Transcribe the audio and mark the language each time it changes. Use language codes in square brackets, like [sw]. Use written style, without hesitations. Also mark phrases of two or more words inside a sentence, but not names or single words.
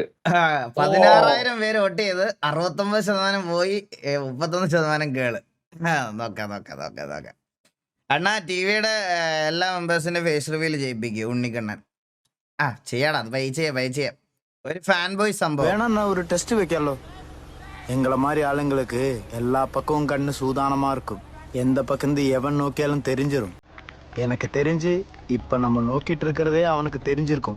[ml] 16,000 പേര് വോട്ട് ചെയ്ത് 69% പോയി, 31% കേള്. നോക്കാം. അണ്ണാ ടിവിയുടെ എല്ലാ മെമ്പേഴ്സിന്റെ ഫേസ് റിവീൽ ചെയ്യിപ്പിക്കും ഉണ്ണിക്കണ്ണൻ. ചെയ്യാടാ, അത് പൈ ചെയ്യാം. ഒരു ഫാൻ ബോയ് സംഭവം [ta] வேணா ஒரு டெஸ்ட் வைக்கலோ. எங்களை மாதிரி ஆளுங்களுக்கு எல்லா பக்கமும் கண்ணு சூதானமா இருக்கும். எந்த பக்கம் எவன் நோக்கியாலும் தெரிஞ்சிடும். எனக்கு தெரிஞ்சு இப்ப நம்ம நோக்கிட்டு இருக்கிறதே அவனுக்கு தெரிஞ்சிருக்கும்.